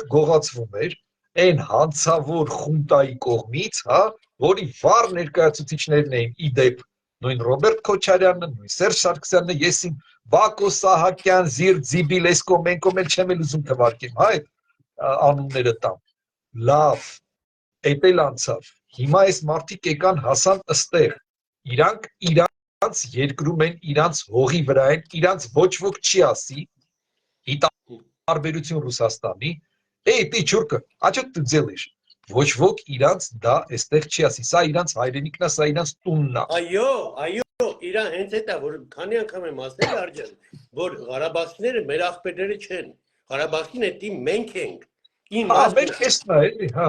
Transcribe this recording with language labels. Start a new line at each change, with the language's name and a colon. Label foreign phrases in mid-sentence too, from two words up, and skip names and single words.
Armenian: գողացվում էր, այն հանցավոր խունտայի կողմից, հա, որի վառ ներկայացուցիչներն էին իդեպ նույն Ռոբերտ Քոչարյանը, նույն Սերժ Սարգսյանը, ես իմ Բակո Սահակյան, Զիր Ձիբիլեսկո, մենքոմ էլ չեմ ուզում թվարկեմ, հա, այդ անունները տամ։ Լավ, էդ էլ անցավ։ Հիմա այս մարդիկ եկան հասան ըստեղ։ Իրանց երկրում են, իրանց հողի վրա են, իրանց ոչ ոք չի ասի, ի տարբերություն Ռուսաստանի,
Russian: ты чурка, а что ты делаешь?
Armenian: Ոչ ոք իրանց դա այստեղ չի ասի, սա իրանց հայրենիքն է, սա իրանց տունն է։ Այո, իրան հենց այդ է, որ քանի անգամ եմ ասել Արձան, որ Ղարաբաղցիները մեր ախպերները չեն։ Ղարաբաղցին էդի մենք ենք։ Մեր քեստն է, էլի, հա։